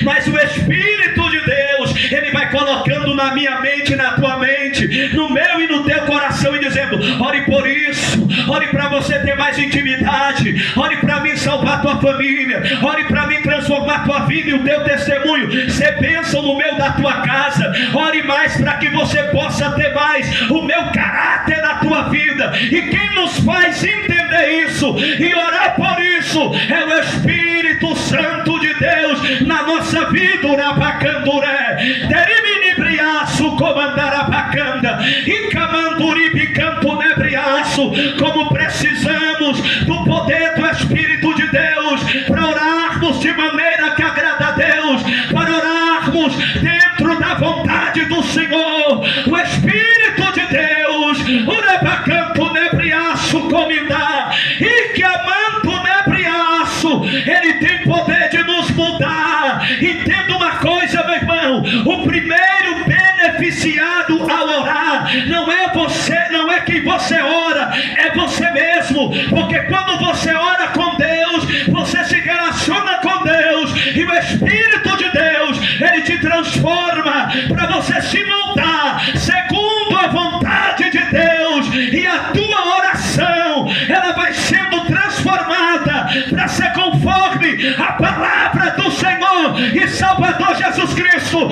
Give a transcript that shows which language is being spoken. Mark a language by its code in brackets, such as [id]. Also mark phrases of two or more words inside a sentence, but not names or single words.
[pt] Mas o Espírito de Deus, Ele vai colocando na minha mente, na tua mente, no meu e no teu coração, e dizendo: ore por isso, ore para você ter mais intimidade, ore para mim salvar tua família, ore para mim transformar tua vida e o teu testemunho ser bênção no meio da tua casa. Ore mais para que você possa ter mais o meu caráter na tua vida. E quem nos faz entender isso e orar por isso é o Espírito Santo de Deus na nossa vida. Urabacanduré, derimibriaço, comandarabacanda, e camanduribicanto nebriaço. Como precisamos do poder do Espírito de Deus para orarmos de maneira que agrada a Deus, para orarmos dentro da vontade do Senhor. O Espírito de Deus, urabacanto nebriaço, comindá, e que amanto nebriaço, Ele tem poder de nos mudar. Entenda uma coisa, meu irmão: o primeiro beneficiado ao orar não é você, não é quem você ora, é você mesmo. Porque quando você ora com Deus, você se relaciona com Deus, e o Espírito de Deus, Ele te transforma para você se moldar segundo a vontade de Deus, e a tua oração, ela vai sendo transformada para ser conforme a palavra do Senhor e Salvador Jesus Cristo.